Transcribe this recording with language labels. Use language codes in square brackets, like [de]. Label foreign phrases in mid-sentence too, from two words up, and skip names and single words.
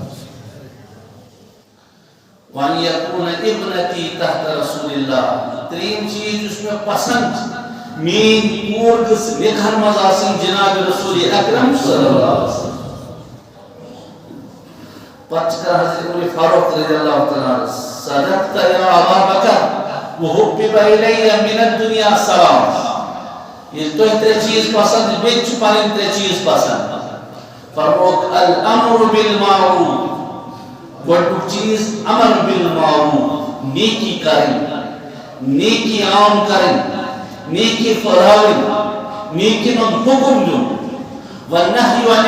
[ar] وان یکون ابنتی تحت رسول اللہ [ks] ترٛیٚیِم چیٖز یُس مےٚ پسنٛد چھِ میٛٲنۍ کوٗر گٔژھ نِکاحن منٛز آسٕنۍ جناب رسول اکرم [ar] صلی اللہ علیہ وسلم [ks] پتہٕ چھِ کران حضرت عمر فاروق [ar] رضی اللہ تعالیٰ عنہ صدقت یا ابا بکر وحبب الی من الدنیا ثلاث [ks] ییٚلہِ تۄہہِ ترٛےٚ چیٖز پسنٛد بیٚیہِ چھِ پنٕنۍ ترٛےٚ چیٖز پسنٛد فرمووُکھ [ar] الامر بالمعروف [ks] گۄڈنیُک چیٖز [ar] امر بالمعروف [ks] نیکی کرٕنۍ نیکی عام کرٕنۍ نیکی پھٔہلاوٕنۍ نیکی ہُنٛد حُکم دیُن [ar] والنہی عن